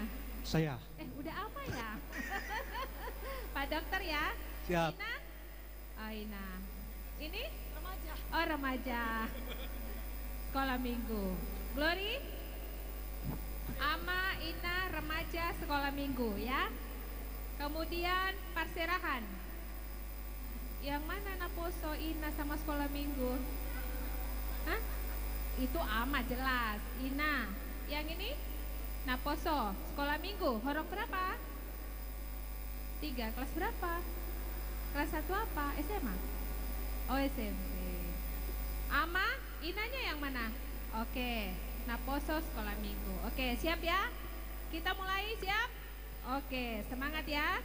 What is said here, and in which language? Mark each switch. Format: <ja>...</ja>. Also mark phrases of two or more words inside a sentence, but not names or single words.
<id>Saya. Udah ama ya? Pak dokter ya? Siap. Ina? Oh Ina. Ini? Remaja. Oh remaja. Sekolah minggu. Glory? Ama, Ina, remaja sekolah minggu ya. Kemudian Perserahan. Yang mana Naposo, Ina sama sekolah minggu? Hah? Itu ama jelas. Ina. Yang ini? Naposo, sekolah minggu. Horong berapa? 3, kelas berapa? Kelas 1 apa? SMA? Oh SMP. Ama, Inanya yang mana? Oke, Naposo sekolah minggu. Oke, siap ya? Kita mulai, siap? Oke, semangat ya.</id>